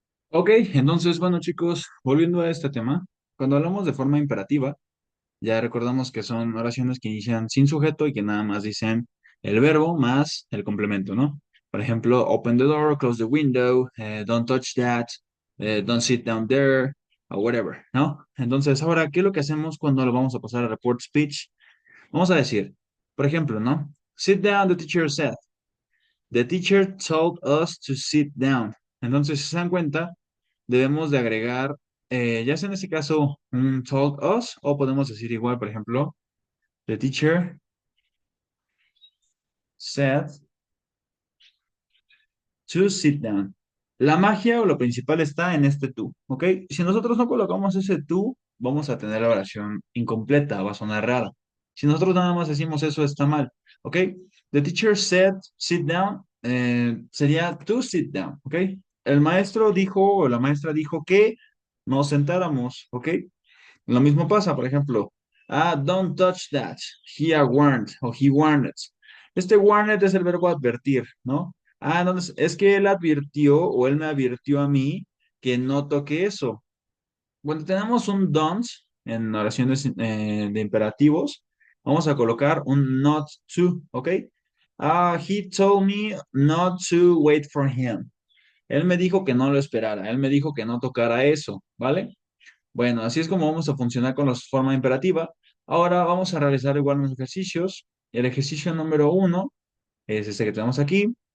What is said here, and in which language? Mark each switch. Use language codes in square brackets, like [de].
[es] Ok, entonces, bueno, chicos, volviendo a este tema, cuando hablamos de forma imperativa, ya recordamos que son oraciones que inician sin sujeto y que nada más dicen el verbo más el complemento, ¿no? Por ejemplo, [en] open the door, close the window, don't touch that, don't sit down there, o whatever, ¿no? [es] Entonces, ahora, ¿qué es lo que hacemos cuando lo vamos a pasar a report speech? Vamos a decir, por ejemplo, ¿no? [en] Sit down, the teacher said. The teacher told us to sit down. [es] Entonces, si se dan cuenta, debemos de agregar, ya sea en este caso, un told us, o podemos decir igual, por ejemplo, [en] the teacher said to sit down. [es] La magia o lo principal está en este tú, ¿ok? Si nosotros no colocamos ese tú, vamos a tener la oración incompleta, va a sonar rara. Si nosotros nada más decimos eso, está mal, ¿ok? [en] The teacher said, sit down, sería to sit down, ¿ok? [es] El maestro dijo, o la maestra dijo que nos sentáramos, ¿ok? Lo mismo pasa, por ejemplo, [en] don't touch that. He warned o he warned. [es] Este warned es el verbo advertir, ¿no? Entonces, es que él advirtió o él me advirtió a mí que no toque eso. Cuando tenemos un don't en oraciones de imperativos, vamos a colocar un not to, ¿ok? [en] He told me not to wait for him. [es] Él me dijo que no lo esperara, él me dijo que no tocara eso, ¿vale? Bueno, así es como vamos a funcionar con la forma imperativa. Ahora vamos a realizar igual unos ejercicios. El ejercicio número uno es este que tenemos aquí.